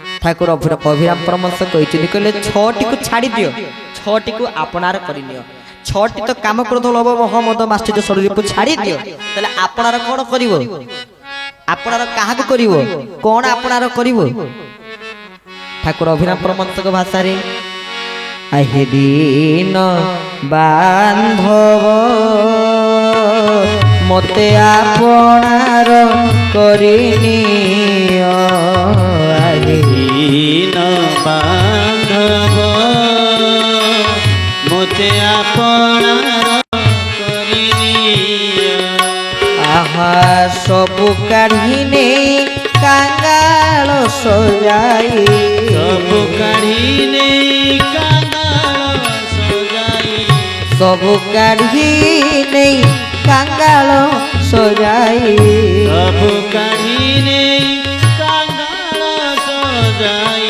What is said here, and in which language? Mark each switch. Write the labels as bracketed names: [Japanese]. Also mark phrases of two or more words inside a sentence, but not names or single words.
[Odia] ଠାକୁର ଅଭିରାମ ପରମହଂସ କହିଲେ ଛଅଟି କୁ ଛାଡ଼ି ଦିଅ ଛଅଟି କୁ ଆପଣାର କରି ନିଅ ଛଅଟି ତ କାମ କ୍ରୋଧ ଲୋଭ ମୋହ ମଦ ମାତ୍ସର୍ଯ୍ୟ ଶରୀର କୁ ଛାଡ଼ି ଦିଅ ତେବେ ଆପଣାର କଣ କରିବ ଆପଣାର କାହା କୁ କରିବ କଣ ଆପଣାର କରିବ ଠାକୁର ଅଭିରାମ ପରମହଂସ ଙ୍କ ଭାଷା ରେ ଆହେ ଦୀନ ବାନ୍ଧବ ମତେ ଆପଣାର କରିନିଅ ଆହେ ଦୀନ ବାନ୍ଧବ ମତେ ଆପଣାର କରିନିଅ ଆହା ସବୁ କାଢ଼ିନେ କାଙ୍ଗାଳ ସଜାଇ ସବୁ କାଢ଼ିନେ କାଙ୍ଗାଳ ସଜାଇ ସବୁ କାଢ଼ିନେ କାଙ୍ଗାଳ ସଜାଇ ସବୁ କାଢ଼ିନେ କାଙ୍ଗାଳ ସଜାଇ